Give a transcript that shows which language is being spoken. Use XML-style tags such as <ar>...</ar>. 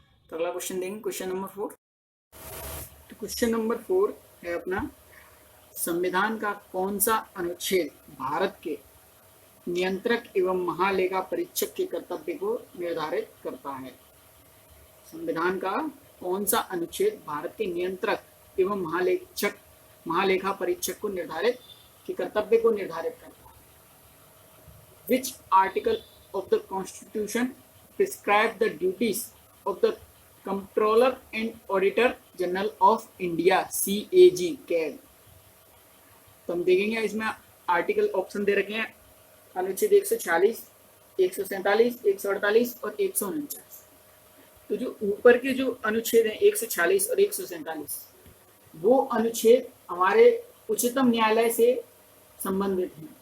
<hi>तो अगला क्वेश्चन देखेंगे, क्वेश्चन नंबर 4। तो क्वेश्चन नंबर 4 है अपना, संविधान का कौन सा अनुच्छेद भारत के नियंत्रक एवं महालेखा परीक्षक के कर्तव्य को निर्धारित करता है? संविधान का कौन सा अनुच्छेद भारत के नियंत्रक एवं महालेखा परीक्षक को निर्धारित के कर्तव्य को निर्धारित करता है?</hi> <en>Which article of the Constitution prescribe the duties of the Comptroller and Auditor General of India CAG?</en> <hi>तो हम देखेंगे इसमें आर्टिकल ऑप्शन दे रखे हैं, अनुच्छेद 140, 147, 148 और 149। तो जो ऊपर के जो अनुच्छेद हैं 146 और 147, वो अनुच्छेद हमारे उच्चतम न्यायालय से संबंधित हैं।</hi>